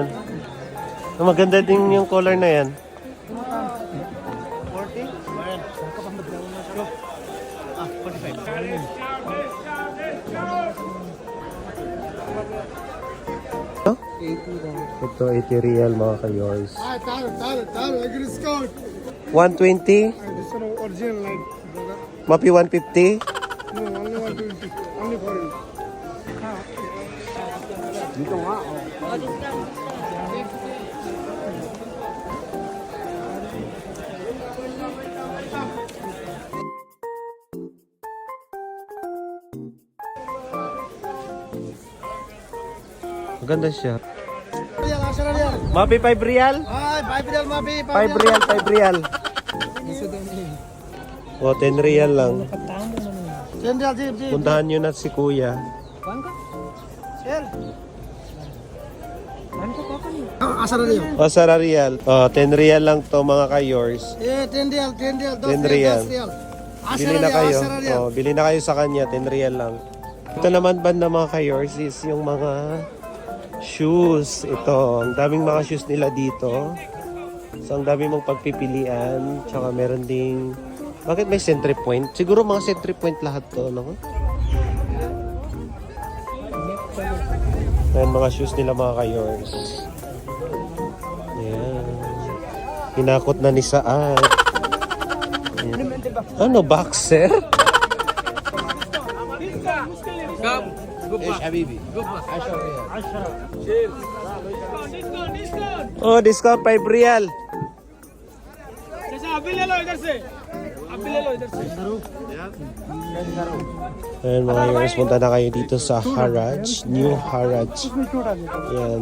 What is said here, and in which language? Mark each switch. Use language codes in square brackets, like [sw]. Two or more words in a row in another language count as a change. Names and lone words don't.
[tl] Maganda din yung color na yan. 45. Ito? 80 daw. Ito, 80 real mga kayors. [ar] تعالوا اجري سكوت [tl] 120? [en] this one original light brother [ar] Mapi 150? [en] no only 120 only for you [tl] dito nga Maganda siya. [ar] ريال 10 ريال Mapi 5 real? هاي 5 ريال ما في [tl] 5 real, 5 real. Gusto daw niya. O, 10 real lang. Patamo naman. [ar] 10 ريال جيب جيب [tl] Puntahan nyo na si kuya. Kuhan ka? [ar] سيل [tl] Kuhan ka pa niyo. [ar] 10 ريال [tl] O, Sara real. O, 10 real lang to mga kayors. [ar] ايه 10 ريال 10 ريال 10 ريال. 10 [tl] Bili ريال na 10 kayo. ريال O, bili na kayo sa kanya. 10 real lang. Ito naman banda mga kayors is yung mga shoes. Ito, ang daming mga shoes nila dito. So, ang dami mong pagpipilian. Tsaka meron ding... Bakit may century point? Siguro mga century point lahat to, no? Ayan, mga shoes nila mga kayors. Ayan. Hinakot na ni Saad. Ayan. Ano, boxer? [ar] ايش حبيبي؟ قبة 10 ريال. [tl] Oh, discount 5 real. Ayan mga viewers, punta na kayo dito sa Haraj, New Haraj. Ayan.